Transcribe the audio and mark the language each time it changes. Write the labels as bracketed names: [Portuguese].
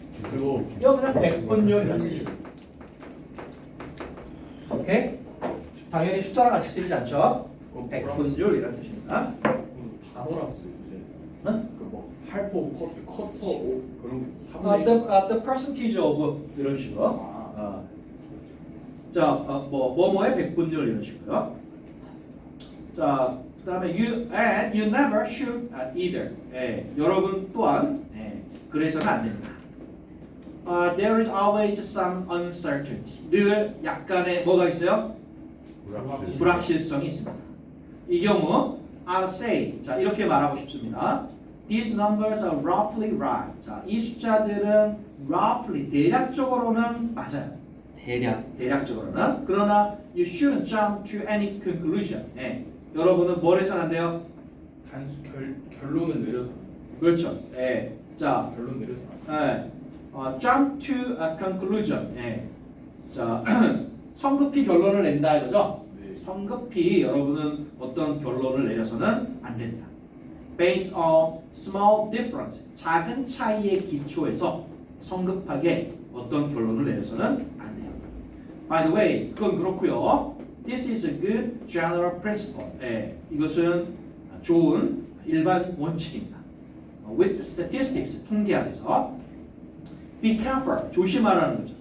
[Korean] 그리고 이거 그냥 100분율이라는 뜻이에요. 오케이? 당연히 숫자랑 같이 쓰이지 않죠? 100분율이라는 뜻입니다. 단어랑 쓰 이제. 응? 그뭐 할포 커터 그런 게 3분의 [English] the percentage of [Korean] 이런 식으로. 자, 뭐뭐의 100분율 이런 식으로요. 자, 그다음에 [English] you never should either. [Korean] 여러분 또한 그래서는 안 됩니다. [English] There is always some uncertainty. [Korean] 늘 약간의 뭐가 있어요? 불확실성이 있습니다. 이 경우 [English] I'll say, [Korean] 자 이렇게 말하고 싶습니다. [English] These numbers are roughly right. [Korean] 자, 이 숫자들은 roughly 대략적으로는 맞아요. 대략적으로는. 그러나 [English] you shouldn't jump to any conclusion. [Korean] 여러분은 뭘 해서는 안 돼요? 단수 결론을 내려서. 그렇죠. 자, 결론 내려서. [English] jump to a conclusion. [Korean] 자, 성급히 결론을 낸다 이거죠? 네. 성급히 여러분은 어떤 결론을 내려서는 안 됩니다. [English] Based on small difference, [Korean] 작은 차이의 기초에서 성급하게 어떤 결론을 내려서는 안 돼요. [English] By the way, [Korean] 그건 그렇고요. [English] This is a good general principle. [Korean] 이것은 좋은 일반 원칙입니다. [English] With statistics, [Korean] 통계학에서 [English] be careful, [Korean] 조심하라는 거죠.